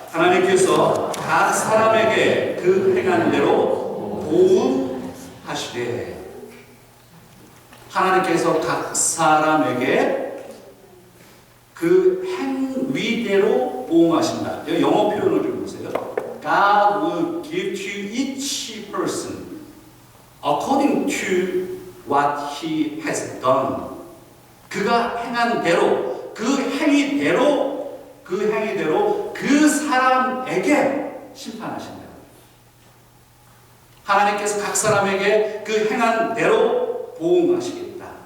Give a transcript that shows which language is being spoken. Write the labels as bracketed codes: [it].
[ko] 하나님께서 각 사람에게 그 행한 대로 보응하시되 하나님께서 각 사람에게 그 행위대로 보응하신다. 여기 영어 표현을 좀 보세요. [en] God will give to each person according to what he has done. [ko] 그가 행한 대로, 그 행위대로 그 사람에게 심판하신다. 하나님께서 각 사람에게 그 행한 대로 보응하시겠다.